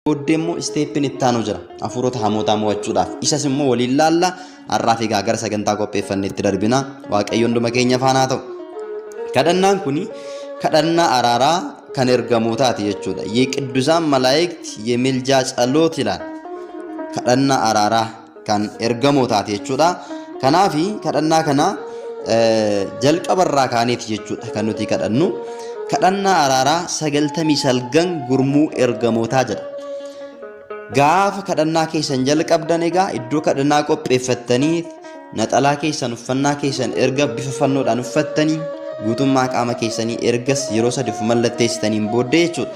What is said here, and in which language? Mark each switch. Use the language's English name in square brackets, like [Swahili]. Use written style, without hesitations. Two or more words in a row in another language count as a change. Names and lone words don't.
[Oromo] Booddeemmoo isteeppiin itti aanu jira. Hafuurota hamootaa mo'achuudhaaf. Isas immoo waliin laalla har'aa fi gara sagantaa qopheeffannee itti darbina. Waaqayyoon dhuma keenya faana ta'u. Kadhannaan kuni kadhannaa araaraa kan ergamootaati jechuudha. [Amharic] Yee ቅዱሳን መላእክት የምልጃ ጸሎት ይላል. [Oromo] kadhannaa araaraa kan ergamootaati jechuudha. Kanaafi kadhannaa kana jalqabarraa kaaneeti jechuudha kan nuti kadhannu. Kadhannaa araaraa 99 gurmuu ergamootaa jedha. Gaafa kadhannaa keessan jalqabdan egaa iddoo kadhannaa qopheeffattanii naxalaa keessan uffannaa keessan erga bifa fannoodhaan uffattanii guutummaa qaama keessanii ergas yeroo sadi of mallatteessitaniin booddee jechuudha.